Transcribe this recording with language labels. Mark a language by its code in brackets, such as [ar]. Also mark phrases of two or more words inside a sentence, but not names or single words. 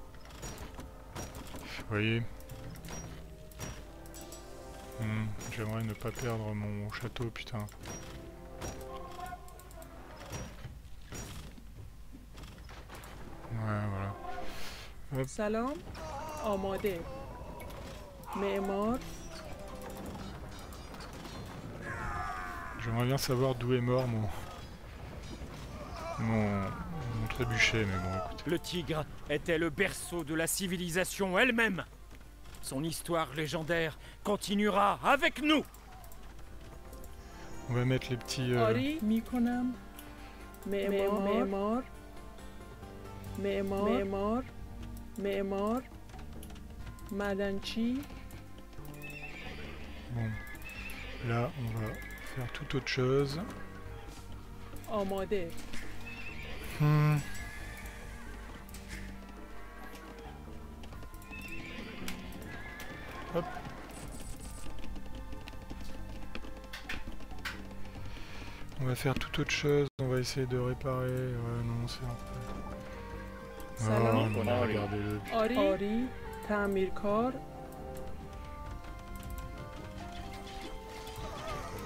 [fr] Vous voyez, j'aimerais ne pas perdre mon château, putain. Ouais, voilà. Hop. [fa] سلام آماده معمار [fr] J'aimerais bien savoir d'où est mort mon trébuchet, mais bon, écoute. Le Tigre était le berceau de la civilisation elle-même. Son histoire légendaire continuera avec nous. On va mettre les petits... [fa] آری میکنم معمار معمار معمار معدنچی [fr] Bon, là on va faire toute autre chose. [fa] آماده [fr] Hop. On va faire toute autre chose, on va essayer de réparer. Ouais, non, c'est un peu... Oh, non, regardez-le. [fa] آری تعمیرکار